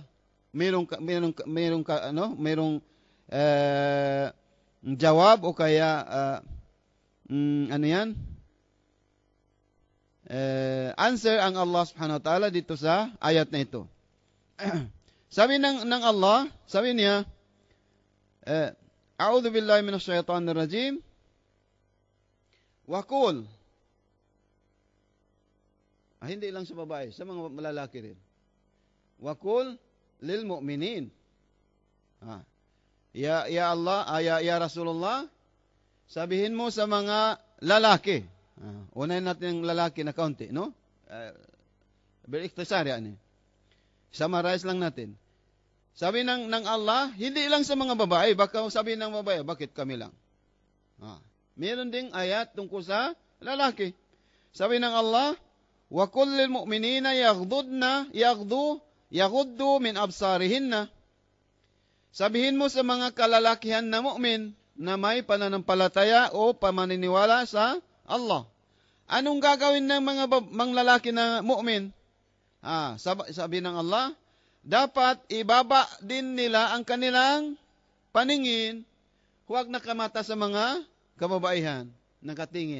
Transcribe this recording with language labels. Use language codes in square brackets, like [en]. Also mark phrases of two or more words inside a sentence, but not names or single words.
[tl] Merong jawab o kaya answer ang Allah [ar] سبحانه وتعالى [tl] dito sa ayat na ito. Sabi ng Allah, sabi niya, [ar] أعوذ بالله من الشيطان الرجيم. [tl] Wakul. Hindi lang sa babae, sa mga malalaki rin. [ar] وقل للمؤمنين. يا الله، يا رسول الله, [tl] sabihin mo sa mga lalaki. Unahin natin yung lalaki na kaunti, no? Very ikhtisar yan. Summarize lang natin. Sabi ng Allah, hindi lang sa mga babae, baka sabi ng babae, bakit kami lang? Meron ding ayat tungkol sa lalaki. Sabi ng Allah, [ar] وقل للمؤمنين يغضوا من أبصارهن. [tl] Sabihin mo sa mga kalalakihan na mu'min na may pananampalataya o pamaniniwala sa Allah. Anong gagawin ng mga lalaki na mu'min? Sabi ng Allah, dapat ibaba din nila ang kanilang paningin, huwag nakamata sa mga kababaihan, nakatingin.